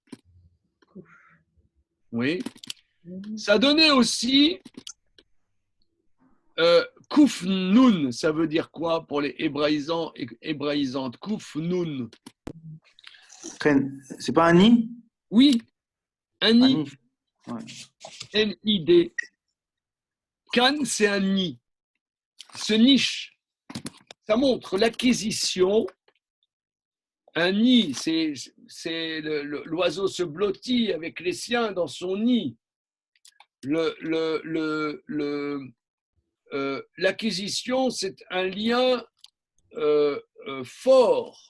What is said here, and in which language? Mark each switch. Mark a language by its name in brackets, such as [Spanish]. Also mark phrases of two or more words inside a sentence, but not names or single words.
[French] Oui. Ça donnait aussi Kouf Nun, ça veut dire quoi pour les hébraïsants et hébraïsantes? Kouf Nun. C'est pas un nid? Oui, un nid. N-I-D. Kan, c'est un nid. Ce niche, ça montre l'acquisition. Un nid, c'est l'oiseau se blottit avec les siens dans son nid. L'acquisition, c'est un lien fort.